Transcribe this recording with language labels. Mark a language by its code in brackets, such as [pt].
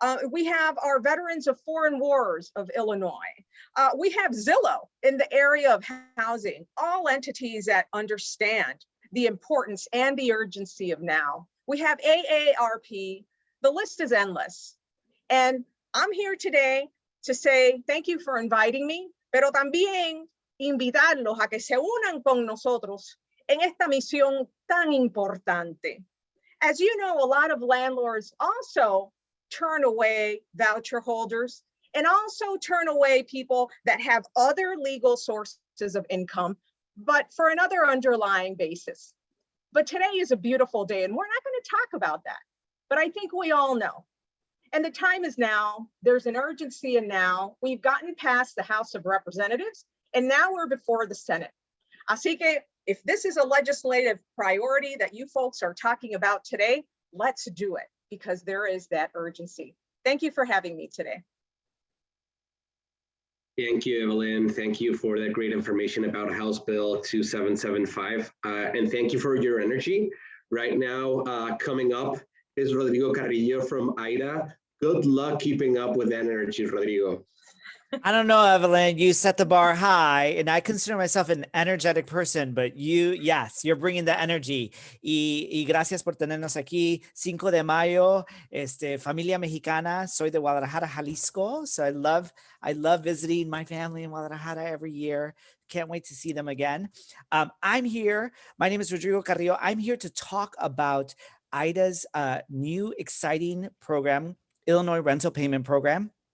[en] We have our Veterans of Foreign Wars of Illinois. We have Zillow in the area of housing, all entities that understand the importance and the urgency of now. We have AARP, the list is endless. And I'm here today to say thank you for inviting me, [es] pero también invitarlos a que se unan con nosotros en esta misión tan importante. [en] As you know, a lot of landlords also turn away voucher holders and also turn away people that have other legal sources of income, but for another underlying basis. But today is a beautiful day, and we're not going to talk about that. But I think we all know. And the time is now. There's an urgency in now. We've gotten past the House of Representatives, and now we're before the Senate. [es] Así que [en] if this is a legislative priority that you folks are talking about today, let's do it, because there is that urgency. Thank you for having me today. Thank you, Evelyn. Thank you for that great information about House Bill 2775. And thank you for your energy. Right now, coming up is Rodrigo Carrillo from IDA. Good luck keeping up with that energy, Rodrigo. I don't know, Evelyn, you set the bar high, and I consider myself an energetic person, but yes, you're bringing the energy. [es] Y gracias por tenernos aquí. 5 de mayo, familia mexicana. Soy de Guadalajara, Jalisco. [en] So I love visiting my family in Guadalajara every year. Can't wait to see them again. I'm here. My name is Rodrigo Carrillo. I'm here to talk about IDA's new exciting program, Illinois Rental Payment Program.